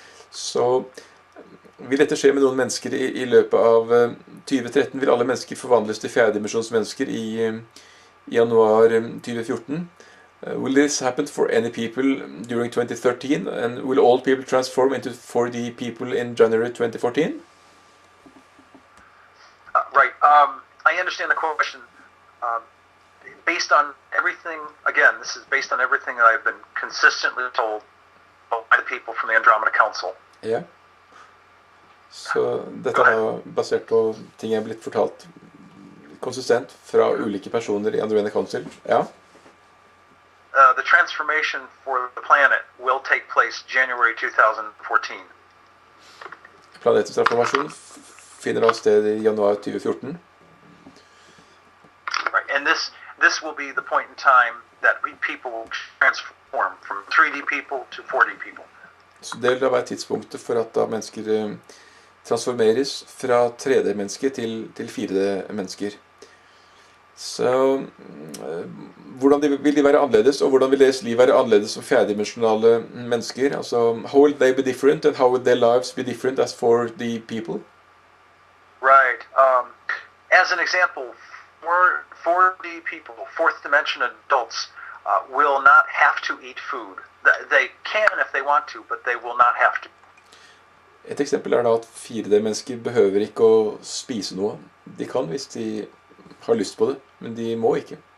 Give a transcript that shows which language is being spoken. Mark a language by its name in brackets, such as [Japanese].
[Norwegian] Så vil dette skje med noen mennesker i løpet av 2013, vil alle mennesker forvandles til fjerdedimensjonsmennesker i januar 2014. [English] Will this happen for any people during 2013, and will all people transform into 4D people in January 2014? Right. I understand the question. Based on everything, again, this is based on everything that I've been consistently told by the people from the Andromeda Council. [Norwegian] Yeah. Så dette er basert på ting jeg er blitt fortalt konsistent fra ulike personer i Andromeda Council. Ja. [English] The transformation for the planet will take place January 2014. [Norwegian] Planetens transformasjon finner da sted i januar 2014. [English] Right. And this will be the point in time that people will transform from 3D people to 4D people. [Norwegian] Så det vil da være tidspunktet for at da mennesker transformeres fra 3D-mennesker til 4D-mennesker. Så hvordan vil de være annerledes, og hvordan vil deres liv være annerledes som fjerdimensjonale mennesker? [English] Altså, how will they be different, and how will their lives be different as for the people? Right. As an example, 4D people, fourth dimension adults, will not have to eat food. They can if they want to, but they will not have to. [Norwegian] Et eksempel er da at 4D-mennesker behøver ikke å spise noe. De kan hvis de har lyst på det, men de må ikke.